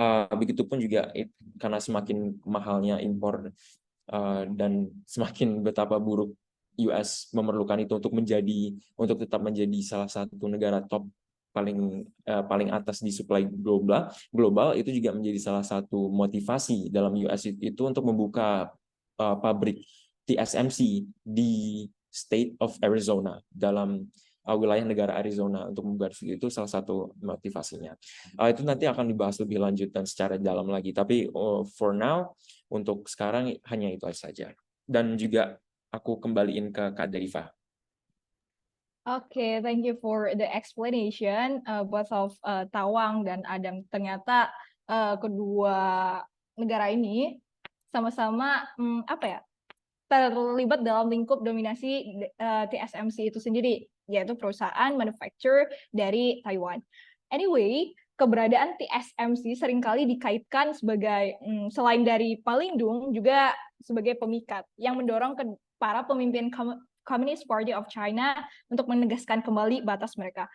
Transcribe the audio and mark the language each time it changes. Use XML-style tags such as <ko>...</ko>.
<id>Begitupun juga karena semakin mahalnya impor dan semakin betapa buruk US memerlukan itu untuk tetap menjadi salah satu negara top paling atas di supply global, itu juga menjadi salah satu motivasi dalam US itu untuk membuka pabrik TSMC di</id> <en>state of Arizona,</en> <id>dalam wilayah negara Arizona, untuk membuat itu salah satu motivasinya. Itu nanti akan dibahas lebih lanjut dan secara dalam lagi. Tapi</id> <en>for now,</en> <id>untuk sekarang hanya itu saja. Dan juga aku kembaliin ke Kak Deiva.</id> <en>Oke, thank you for the explanation, both of Tawang dan Adam.</en> <id>Ternyata kedua negara ini sama-sama terlibat dalam lingkup dominasi TSMC itu sendiri, yaitu perusahaan manufacturer dari Taiwan. Anyway, keberadaan TSMC seringkali dikaitkan sebagai selain dari pelindung juga sebagai pemikat yang mendorong ke para pemimpin Communist Party of China untuk menegaskan kembali batas mereka.</id>